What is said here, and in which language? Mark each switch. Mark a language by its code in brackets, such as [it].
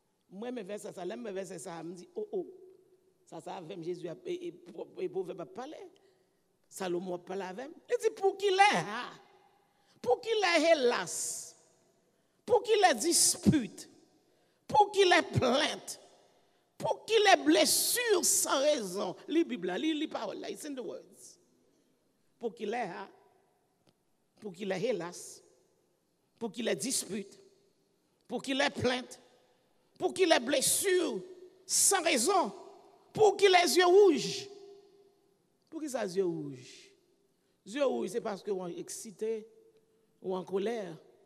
[fr] moi, mes versets, ça, mes versets, ça, me dit, oh, ça, avec Jésus, et Proverbe a parlé, Salomon a parlé avec, il dit, pour qu'il est, pour qu'il ait hélas, pour qu'il ait dispute, pour qu'il ait plainte, pour qu'il ait blessure sans raison. Lis Bible, lis les paroles, [en] it's in the words. [fr] Pour qu'il ait hélas, pour qu'il ait dispute, pour qu'il ait plainte, pour qu'il ait blessure sans raison, pour qu'il ait yeux rouges. Pour qu'il ait yeux rouges? Yeux rouges, c'est parce qu'on est excité, ou en colère.